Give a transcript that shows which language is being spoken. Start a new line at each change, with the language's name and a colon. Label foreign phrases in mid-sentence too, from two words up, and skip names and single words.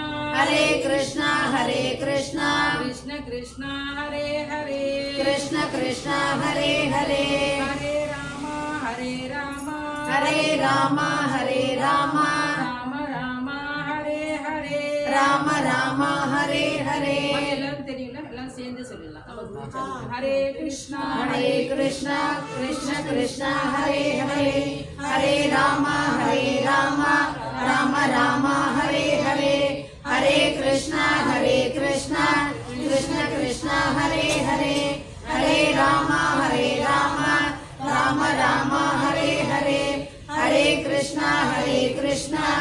Tamil: Hare Krishna Hare Krishna Krishna Krishna Hare Hare Krishna Krishna Hare Hare Hare Rama Hare Rama Hare Rama Hare Rama Rama Rama Hare Hare Rama Rama Hare Hare எல்லாரும் தெரியும்ல எல்லாம் சேர்ந்து சொல்லலாம் நம்ம குரு சொல்லுங்க ஹரே கிருஷ்ணா Hare Krishna Krishna Krishna Hare Hare Hare Rama Hare Rama Rama Rama Hare Hare Hare Krishna Krishna Krishna Hare Hare Hare Rama Hare Rama Rama Rama Hare Hare Hare Krishna Krishna